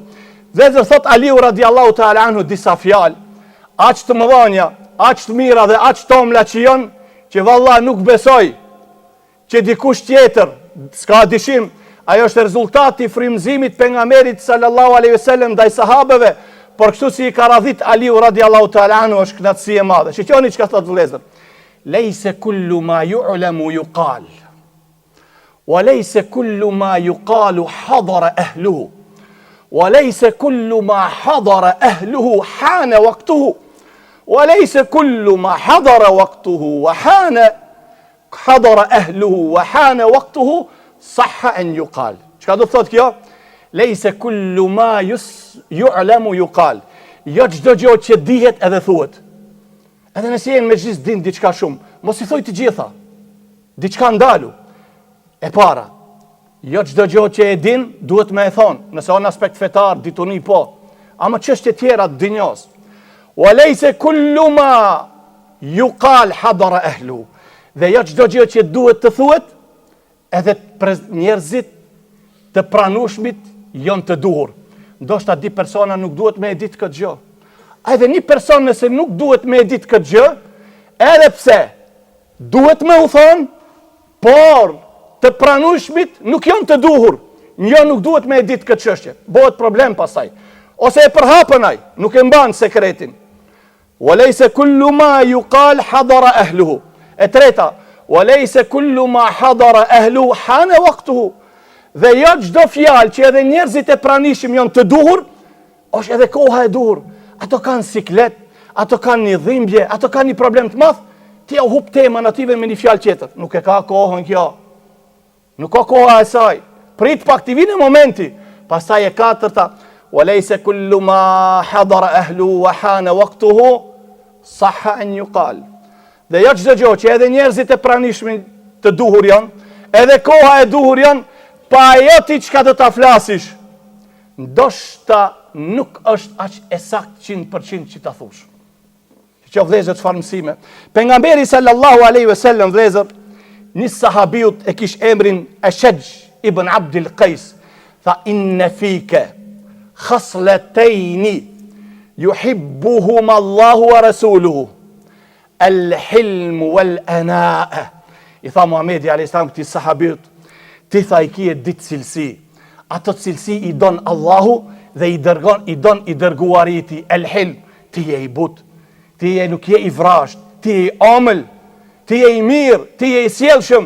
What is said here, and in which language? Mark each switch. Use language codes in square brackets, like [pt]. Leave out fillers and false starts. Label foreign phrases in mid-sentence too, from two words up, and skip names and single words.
[sq] Vezër thot Aliu [ar] رضي الله تعالى عنه [sq] disa fjalë, aq të mëdhonja, aq të mira dhe aq të omla që jonë, që valla nuk besoj, që dikush tjetër, s'ka dyshim, ajo është rezultati i frymëzimit pejgamberit [ar] صلى الله عليه وسلم [sq] ndaj sahabeve, por kështu si i ka radhit Aliu [ar] رضي الله تعالى عنه [sq] është knatësi e madhe. Shikoni çka thot vëllezër. [ar] ليس كل ما يعلم يقال. وليس كل ما يقال حضر أهله. وليس كل ما حضر أهله حان وقته. وليس كل ما حضر وقته وحضر أهله وحان وقته صح أن يقال. [sq] Çka do thot kjo? [ar] ليس كل ما يعلم يقال. [sq] Jo çdo gjë që dihet edhe thuhet. Edhe nëse jenë me gjithë din diçka shumë, mos i thoj të gjitha. Diçka ndalu. E para, jo çdo gjë që e din duhet me e thonë. Nëse on aspekt fetar, dituni po. Ama çështje tjera të dinjos. [ar] وليس كل ما يقال حضر أهل. [sq] Dhe jo çdo gjë që duhet të thuhet, edhe njerëzit të pranueshmit janë të duhur. Ndoshta di persona nuk duhet me e ditë këtë gjë. Edhe një person nëse nuk duhet me e ditë këtë gjë, edhe pse duhet me u thonë, por të pranueshmit nuk janë të duhur. Një nuk duhet me e ditë këtë çështje. Bëhet problem pastaj. Ose e përhapën ai, nuk e mban sekretin. [ar] وليس كل ما يقال حضر أهله. [sq] E treta, [ar] وليس كل ما حضر أهله حان وقته. [sq] Dhe jo çdo fjalë që edhe njerëzit e pranishëm janë të duhur, është edhe koha e duhur. Ato kanë siklet, ato kanë një dhimbje, ato kanë një problem të madh, ti ja u hub temën ative me një fjalë tjetër. Nuk e ka kohën kjo. Nuk ka koha e saj. Prit pak të vinë momenti. Pastaj e katërta, [ar] وليس كل ما حضر أهل وحان وقته صح أن يقال. [sq] Dhe jo çdo gjë që edhe njerëzit e pranishëm të duhur janë, edhe koha e duhur janë, pa ajo ti çka do ta flasish. Ndoshta nuk është aq e sakt 100% që ta thush. Që vëllezër çfarë mësime. Pejgamberi [ar] صلى الله عليه وسلم [sq] vëllezër, një sahabiut e kish emrin Ashaj ibn Abdul Qais, tha [ar] إن فيك خصلتين يحبهما الله ورسوله الحلم والأناة. [sq] I tha Muhamedi [ar] عليه السلام [sq] këtij sahabiut, ti tha i kje ditë cilësi. Ato cilësi i don Allahu dhe i don i dërguariti el-hilm. Ti je i but, ti je nuk je i vrasht, ti je i omël, ti je i mirë, ti je i sjellshëm.